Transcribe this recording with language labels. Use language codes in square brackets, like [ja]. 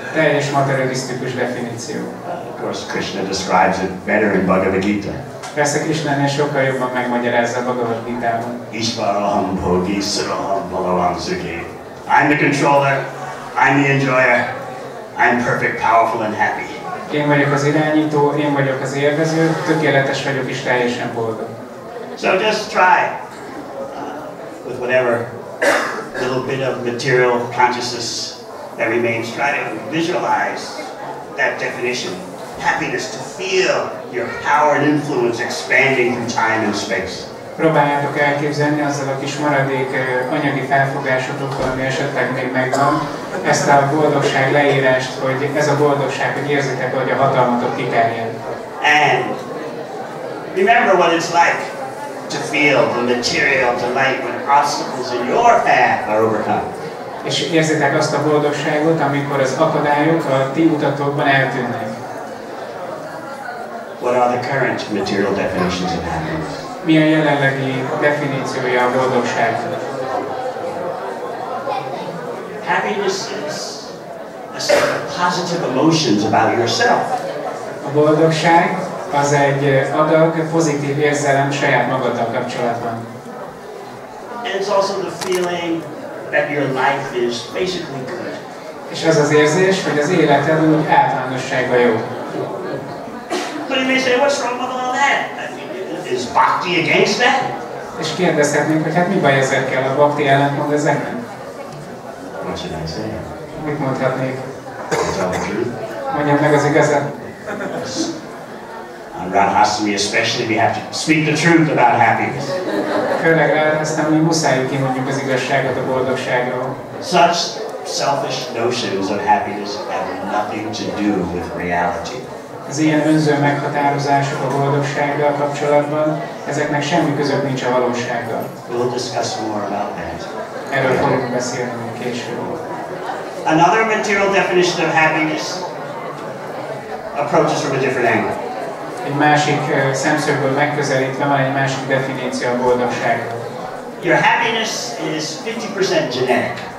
[hu] Teljes materialisztikus definíció. [en] Of course, Krishna describes it better in Bhagavad Gita. [hu] Persze Krishna ennél sokkal jobban megmagyarázza a Bhagavad Gitában. [sa] Ishvaraham bhogi saraham bhagavan sukhi. [en] I'm the controller, I'm the enjoyer, I'm perfect, powerful and happy. [hu] Én vagyok az irányító, én vagyok az élvező, tökéletes vagyok és teljesen boldog. [en] So just try with whatever little bit of material consciousness that remains, try to visualize that definition. Happiness, to feel your power and influence expanding through time and space. [hu] Próbáljátok elképzelni azzal a kis maradék anyagi felfogásotokkal, ami esetleg még megvan, ezt a boldogság leírást, hogy ez a boldogság, hogy érzitek, hogy a hatalmatok kiterjed. [en] And remember what it's like to feel the material delight when obstacles in your path are overcome. [hu] És érzitek azt a boldogságot, amikor az akadályok a ti utatokban eltűnnek. [en] What are the current material definitions of happiness? [hu] Mi a jelenlegi definíciója a boldogságnak? [en] Happiness is a set of positive emotions about yourself. [hu] A boldogság az egy adag pozitív érzelem saját magaddal kapcsolatban. [en] And it's also the feeling that your life is basically good. [hu] És az az érzés, hogy az életed úgy általánosságban jó. [en] But you may say, what's wrong with all that? Is bhakti against that? [hu] És kérdezhetnénk, hogy hát mi baj ezekkel, a bhakti ellentmond ezeknek? [en] What should I say? [hu] Mit mondhatnék? [en] Tell the truth. [hu] Mondjam meg az igazat. [en] On Radhastami especially, we have to speak the truth about happiness. [hu] Főleg Radhastami muszáj kimondjuk az igazságot a boldogságról. [en] Such selfish notions of happiness have nothing to do with reality. [hu] Az ilyen önző meghatározások a boldogsággal kapcsolatban, ezeknek semmi között nincs a valósággal. [en] We'll discuss more about that. [hu] Erről fogunk beszélni később. [en] Another material definition of happiness approaches from a different angle. [hu] Egy másik szemszögből megközelítve van egy másik definíció a boldogságról. [en] Your happiness is 50% genetic.